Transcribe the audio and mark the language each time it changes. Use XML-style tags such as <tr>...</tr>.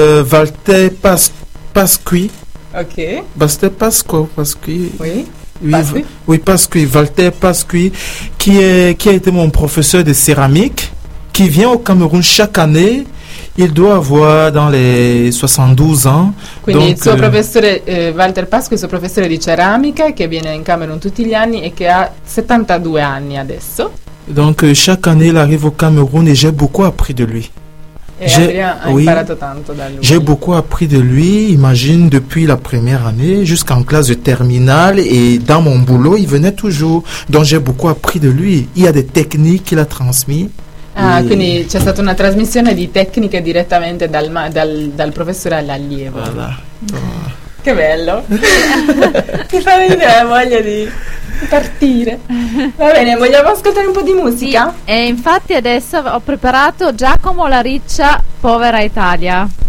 <it>Walter Pasqui. Ok. Walter Pasqua, Pasqui.</it> <fr>Oui. Oui, Pasqui. Walter Pasqui, qui a été mon professeur de céramique, qui vient au Cameroun chaque année. Il doit avoir dans les 72 ans.</fr> <it>Quindi donc, il suo professore Walter Pasqua, il suo professore di ceramica che viene in Camerun tutti gli anni e che ha 72 anni adesso.</it> <fr>Donc chaque année il arrive au Cameroun et j'ai beaucoup appris de lui.</fr> <it>E</it> <fr>j'ai,</fr> <it>Adrien ha imparato tanto da lui.</it> <fr>J'ai beaucoup appris de lui, imagine depuis la première année jusqu'en classe de terminale et dans mon boulot il venait toujours. Donc j'ai beaucoup appris de lui. Il y a des techniques qu'il a transmises.</fr> <it>Ah, quindi c'è stata una trasmissione di tecniche direttamente dal professore all'allievo.</it> <fr>Voilà.</fr> <it>Che bello! Mi fa venire la voglia di partire. Va bene, vogliamo ascoltare un po' di musica? Sì, e infatti adesso ho preparato Giacomo La Riccia, Povera Italia.</it>